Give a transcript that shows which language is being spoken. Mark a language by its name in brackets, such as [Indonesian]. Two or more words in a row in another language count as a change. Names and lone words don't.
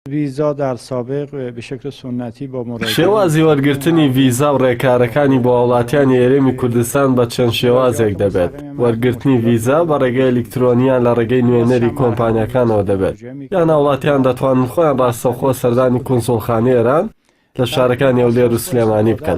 [Persian] ویزا در سابق به شکل سنتی با مراجعه [Central Kurdish] شێوازی وەرگرتنی ڤیزا و ڕێکارەکانی بۆ وڵاتیانی هێرێمی کوردستان بە چەند شێوازێک دەبێت. وەرگرتنی ڤیزا بە ڕێگەی ئەلکترۆنیان لە ڕێگەی نوێنەری کۆمپانیەکانەوە دەبێت، یان وڵاتیان دەتوانن خۆیان ڕاستەوخۆ سەردانی کونسوڵخانەی ئێران لە شارەکانی ئەولێر و سلێمانی بکەن.